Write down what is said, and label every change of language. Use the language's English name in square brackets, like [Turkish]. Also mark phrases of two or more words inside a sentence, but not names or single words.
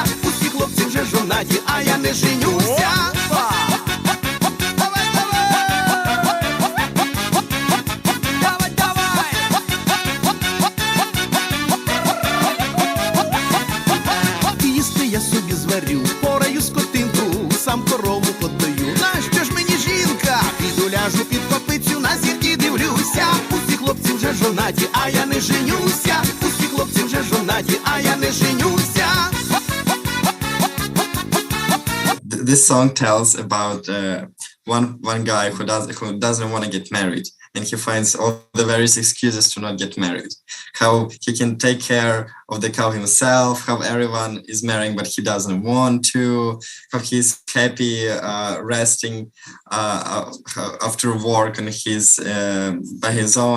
[Ukrainian] Усі хлопці вже жонаті, а я не женюся. Їсти я собі зварю, пораю скотинку, сам корову подаю. Нащо ж мені жінка? Піду ляжу під копицю, на зірки дивлюся. Усі хлопці вже жонаті, а я не женюся. Усі хлопці вже жонаті, а я не женюся. [English] This song tells about one guy who doesn't want to get married, and he finds all the various excuses to not get married. How he can take care of the cow himself, how everyone is marrying but he doesn't want to, how he's happy resting after work and he's by his own.